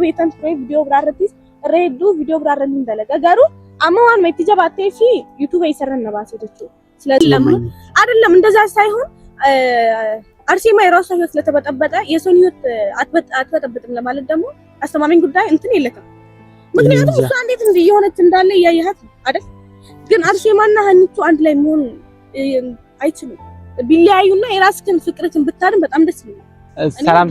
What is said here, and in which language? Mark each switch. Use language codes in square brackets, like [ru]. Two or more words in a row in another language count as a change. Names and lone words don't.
[om] beekan ture video biraarrattis reedduu video biraarratti dalaga garuu amma waan meetti jabaatee fi YouTube [am] ይሰራን ነው ባሰ jechuudha ስለዚህ አይደለም እንደዛ ሳይሆን አርሴማ የራሷ ህይወት ስለተበጠበጠ የሰውን ህይወት አትበጠብጥም ለማለት ደግሞ አስተማማኝ ጉዳይ እንትን የለከም ምክንያቱም እሷ እንዴት እንደሆነች እንዳለ ያያያት አይደል ግን አርሴማና ሀኒቾ አንድ ላይ መሆን አይችሉም ቢለያዩና የራስህን ፍቅርህን ብታድን በጣም ደስ ይላል